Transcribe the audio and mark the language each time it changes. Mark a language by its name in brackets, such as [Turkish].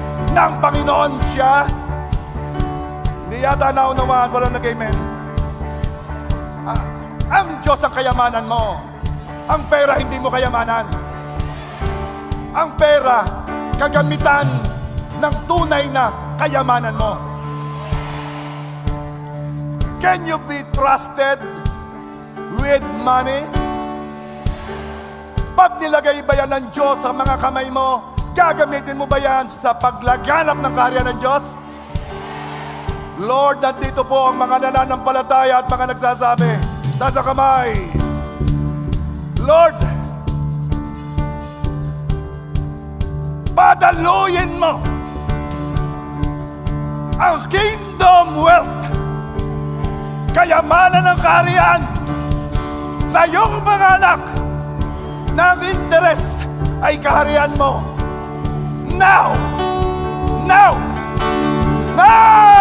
[Filipino] Ng Panginoon siya? Hindi yata naunawaan, walang nag-amen. Ang Diyos ang kayamanan mo. Ang pera hindi mo kayamanan. Ang pera, kagamitan ng tunay na kayamanan mo. [English] Can you be trusted with money? [Filipino] Pag nilagay ba yan ng Diyos sa mga kamay mo, gagamitin mo ba yan sa paglaganap ng kaharian ng Diyos? Lord, nandito po ang mga nananampalataya at mga nagsasabi, taas ang kamay. Lord, padaluyin mo ang kingdom wealth, kayamanan ng kaharian sa iyong mga anak na ang interes ay kaharian mo. [English] Now! Now! Now!